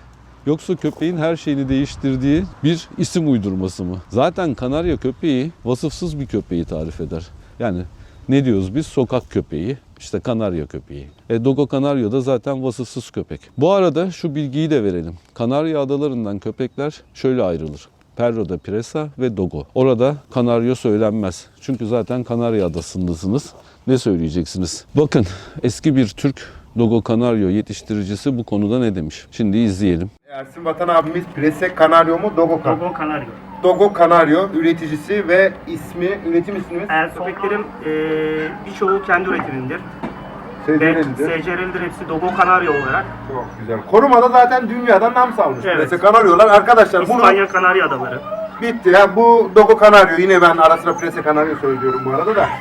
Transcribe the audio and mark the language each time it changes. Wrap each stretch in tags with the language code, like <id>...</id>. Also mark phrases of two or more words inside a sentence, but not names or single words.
<tr>Yoksa köpeğin her şeyini değiştirdiği bir isim uydurması mı? Zaten Kanarya köpeği vasıfsız bir köpeği tarif eder. Yani ne diyoruz biz? Sokak köpeği, işte Kanarya köpeği. Dogo Canario da zaten vasıfsız köpek. Bu arada şu bilgiyi de verelim. Kanarya Adalarından köpekler şöyle ayrılır. Perro de Presa ve Dogo. Orada Canario söylenmez. Çünkü zaten Kanarya Adası'ndasınız. Ne söyleyeceksiniz? Bakın eski bir Türk Dogo Canario yetiştiricisi bu konuda ne demiş? Şimdi izleyelim. Ersin Vatan abimiz Presa Canario mu Dogo Canario? Dogo Canario. Dogo Canario üreticisi ve üretim ismimiz Köpeklerim birçoğu kendi üretimindir. Ve SCR'lidir. SCR'lidir hepsi Dogo Canario olarak. Çok güzel. Korumada zaten dünyadan nam salmış. Evet. Presa Canario'lar arkadaşlar bunu İspanya Kanarya Adaları. bitti. Ya bu Dogo Canario yine ben ara sıra Presa Canario söylüyorum bu arada da.</tr>